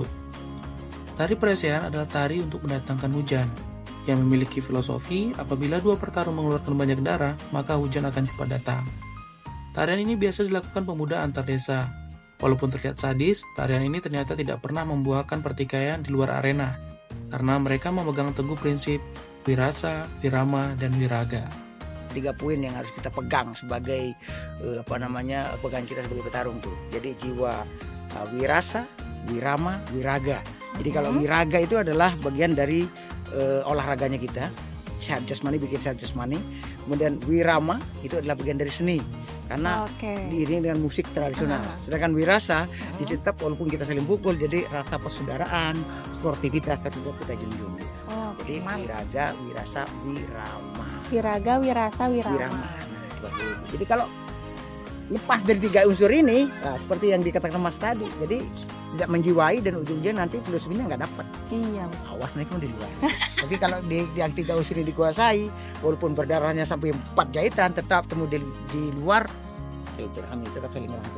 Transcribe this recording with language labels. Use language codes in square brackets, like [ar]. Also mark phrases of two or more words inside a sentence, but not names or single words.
[id] Tari paresean adalah tari untuk mendatangkan hujan, yang memiliki filosofi apabila dua petarung mengeluarkan banyak darah, maka hujan akan cepat datang. Tarian ini biasa dilakukan pemuda antar desa. Walaupun terlihat sadis, tarian ini ternyata tidak pernah membuahkan pertikaian di luar arena, karena mereka memegang teguh prinsip wirasa, wirama, dan wiraga. 3 poin yang harus kita pegang sebagai pegangan kita sebagai petarung tuh. Jadi jiwa wirasa, wirama, wiraga. Jadi kalau wiraga itu adalah bagian dari olahraganya kita, sehat jasmani, bikin sehat jasmani. Kemudian wirama itu adalah bagian dari seni, karena diiringi dengan musik tradisional. Sedangkan wirasa tetap walaupun kita saling pukul, jadi rasa persaudaraan, sportivitas tetap kita junjung. Jadi wiraga, wirasa, wirama. Wiraga, wirasa, wirama. Nah, seperti itu. Jadi kalau lepas dari 3 unsur ini, seperti yang dikatakan Mas tadi, jadi tidak menjiwai dan ujungnya nanti filosofinya nggak dapat. Iya. Awas nih di luar. Tapi kalau yang 3 unsur ini dikuasai, walaupun berdarahnya sampai 4 jahitan, tetap temu di luar, silaturahmi, tetap saling merangkul.